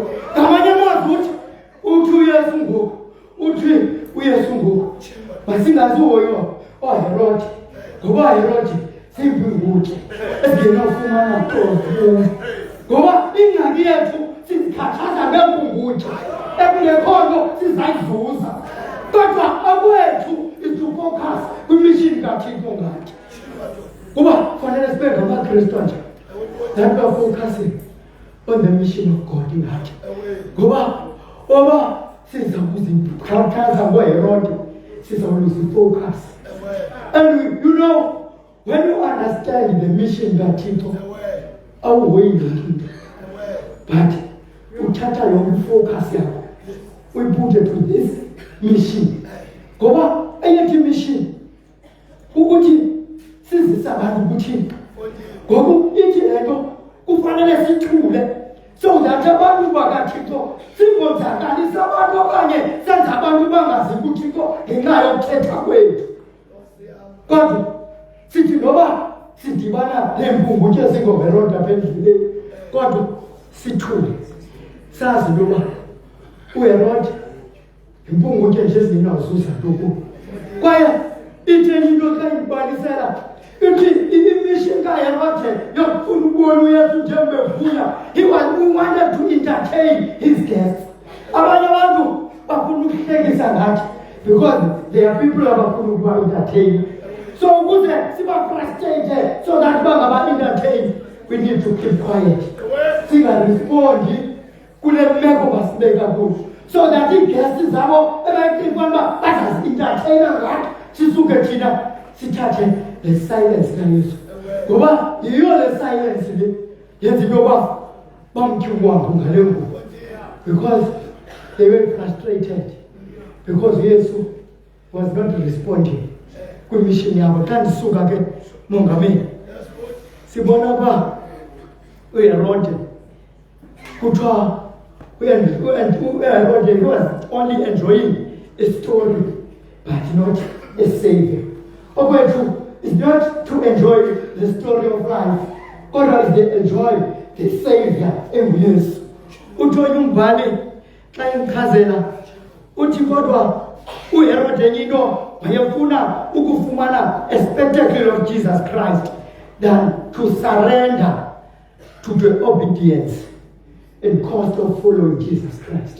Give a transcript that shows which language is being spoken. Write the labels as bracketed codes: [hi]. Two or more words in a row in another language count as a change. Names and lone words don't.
[xh] Ngamanye amazwi uthi uYesu ngoku masingazihoyo oHerode ngoba Herode simpungutye esingenawufumana nto kuyo. Ngoba ingxaki yethu sizikhathaza ngempungutye ekungekho nto sizayizuza, kodwa akwethu [en] is to focus [xh] kwimishini kaThixo ngathi. Kuba fanele sibe ngamakrestu njani [en] that we are focusing on the mission of God [xh] ngathi. Ngoba siza kuzikhathaza ngoHerode sizawuluza focus. [en] And you know, when you understand the mission [xh] kaThixo awuhoyi ngenkinto, [en] but [xh] uthatha yonke focus yakho uyiputhe [en] to this mission. [xh] Ngoba eyethi mission ukuthi sizisa abantu kuThixo. Ngoku ithi le nto kufanele sithule [en] so that [xh] abantu bakaThixo singonzakalisa abantu okanye senza abantu bangazi kuThixo ngenxa yokuthetha kwethu. Kodwa sithi noba sidibana nempungutye ezingoHerode apha endleleni, kodwa sithule sazi into yoba uHerode impungutye nje ezingenazuza nto kuyo. Kwaye itheni into xa ibalisela ithi imishini kaHerode yokufuna ukubona uYesu njengevuya. [en] He wanted to entertain his guests. [xh] Abanye abantu bafuna ukuhlekisa ngathi [en] because there are people [xh] abafuna ukuba entertain. [en] So [xh] ukuze siba [en] frustrated so that bangaba entertain, we need to keep quiet. [xh] Singarespondi kule meko basibeka kuyo [en] so that [xh] iiguests zabo ebayicinga uba bazazi-entertaina ngathi sisuke thina sithathe le silence kaYesu. Ngoba yiyo le silence le yenza into yoba bamtyhwambu ngale ngubo, [en] because they were frustrated because Yesu was not responding [xh] kwimishini yabo xa ndisuka ke mongameli sibona uba uHerode kuthiwa uHerode [en] was only enjoying a story but not a savior. Okwethu is not to enjoy the story of life, [xh] kodwa is [en] to enjoy the savior enguyesu. [xh] Uthonya umbhali xa imchazela uthi kodwa uHerode into wayefuna ukufumana [en] a spectacle of Jesus Christ than to surrender to the obedience and cost of following Jesus Christ.